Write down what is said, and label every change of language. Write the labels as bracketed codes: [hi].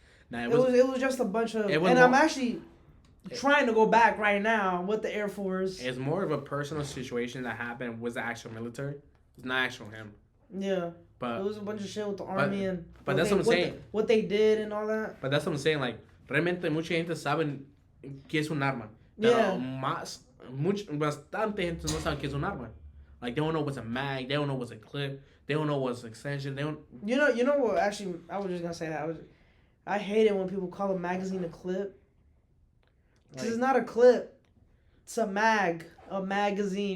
[en] Nah, it was just a bunch of, and I'm actually trying to go back right now with the Air Force. It's more of a personal situation that happened with the actual military. It's not actual him. Yeah. But it was a bunch of shit with the Army but that's what I'm saying. What they did and all that. But that's what I'm saying. [es] Like, realmente mucha gente sabe que es un arma. Pero bastante gente no sabe que es un arma. [en] Like, they don't know what's a mag. They don't know what's a clip. They don't know what's an extension. They don't. You know what? Actually, I was just gonna say that. I hate it when people call a magazine a clip. Because it's not a clip. It's a magazine.